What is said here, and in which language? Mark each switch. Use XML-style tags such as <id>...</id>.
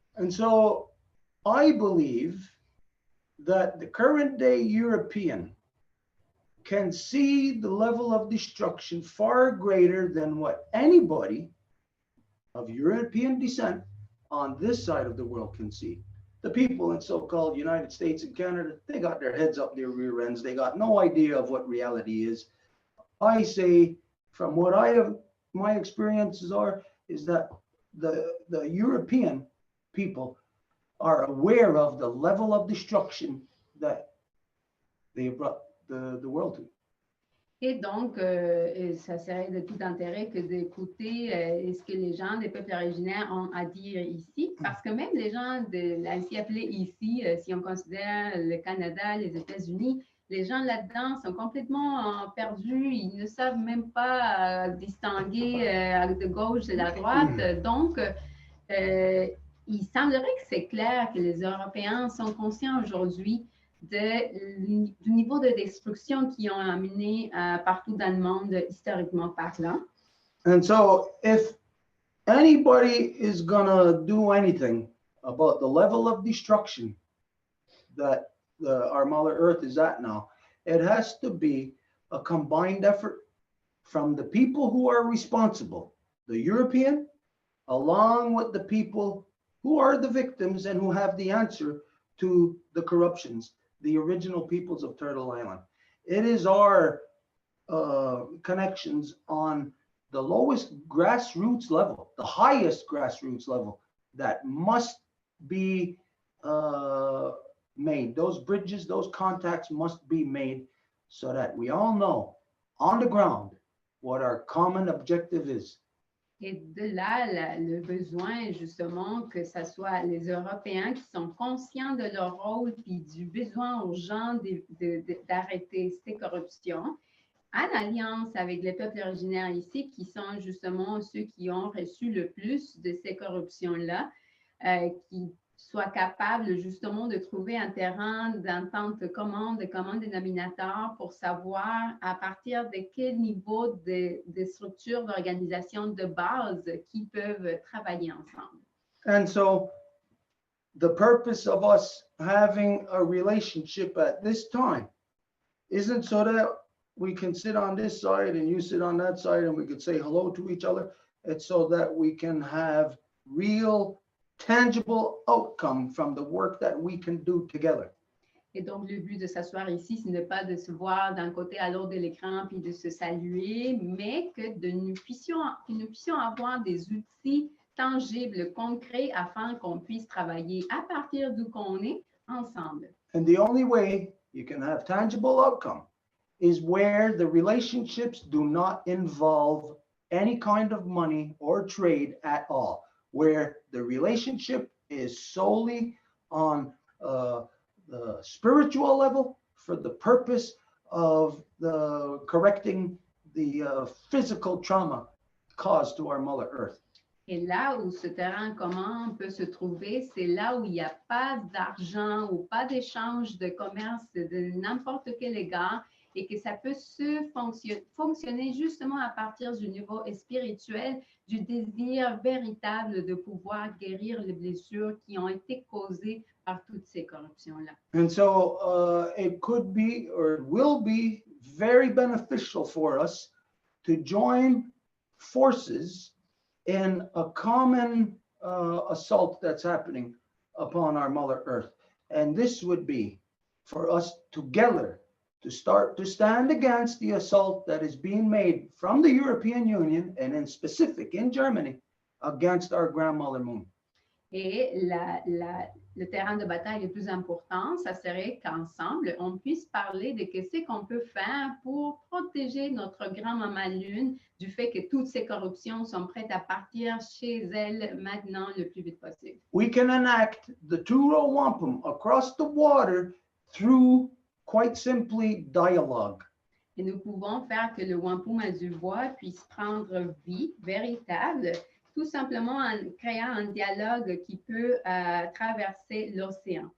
<en>And so I believe that the current day European can see the level of destruction far greater than what anybody of European descent on this side of the world can see. The people in so-called United States and Canada, they got their heads up their rear ends. They got no idea of what reality is. I say, from what I have, my experiences are, is that the European people are aware of the level of destruction that they have brought the world to.</en> <fr>Et donc, ça serait de tout intérêt que d'écouter ce que les gens des peuples originaires ont à dire ici, parce que même les gens ainsi appelés ici, si on considère le Canada, les États-Unis, les gens là-dedans sont complètement perdus, ils ne savent même pas distinguer de gauche et de la droite. Donc, il semblerait que c'est clair que les Européens sont conscients aujourd'hui du niveau de destruction qu'ils ont amené partout dans le monde, historiquement parlant.</fr> <en>And so if anybody is gonna do anything about the level of destruction that our Mother Earth is at now, it has to be a combined effort from the people who are responsible, the European, along with the people who are the victims and who have the answer to the corruptions, the original peoples of Turtle Island. It is our connections on the lowest grassroots level, the highest grassroots level, that must be made. Those bridges, those contacts must be made so that we all know on the ground what our common objective is.</en> <fr>Et de là, le besoin, justement, que ce soit les Européens qui sont conscients de leur rôle puis du besoin urgent d'arrêter ces corruptions, en alliance avec les peuples originaires ici, qui sont justement ceux qui ont reçu le plus de ces corruptions-là, qui soient capables justement de trouver un terrain d'entente commun dénominateur pour savoir à partir de quel niveau de structures d'organisation de base qui peuvent travailler ensemble.</fr> <en>And so the purpose of us having a relationship at this time isn't so that we can sit on this side and you sit on that side and we could say hello to each other. It's so that we can have real tangible outcome from the work that we can do together.</en> <fr>Et donc, le but de s'asseoir ici, ce n'est pas de se voir d'un côté à l'autre de l'écran puis de se saluer, mais que nous puissions avoir des outils tangibles, concrets, afin qu'on puisse travailler à partir d'où qu'on est ensemble.</fr> <en>And the only way you can have tangible outcome is where the relationships do not involve any kind of money or trade at all, where the relationship is solely on the spiritual level for the purpose of correcting the physical trauma caused to our Mother Earth.</en> <fr>Et là où ce terrain commun peut se trouver, c'est là où il n'y a pas d'argent ou pas d'échange de commerce de n'importe quel égard et que ça peut fonctionner justement à partir du niveau spirituel, du désir véritable de pouvoir guérir les blessures qui ont été causées par toutes ces corruptions-là.</fr> <en>And so it could be or it will be very beneficial for us to join forces in a common assault that's happening upon our Mother Earth. And this would be for us together to start to stand against the assault that is being made from the European Union and in specific in Germany against our grandmother moon.</en> <fr>Et le terrain de bataille le plus important, ça serait qu'ensemble, on puisse parler de ce qu'on peut faire pour protéger notre grand-maman Lune du fait que toutes ces corruptions sont prêtes à partir chez elle maintenant le plus vite possible.</fr> <en>We can enact the Row Wampum across the water through quite simply dialogue.</en> <fr>Et nous pouvons faire que le Wampum à Deux Voies puisse prendre vie véritable, tout simplement en créant un dialogue qui peut traverser l'océan.</fr>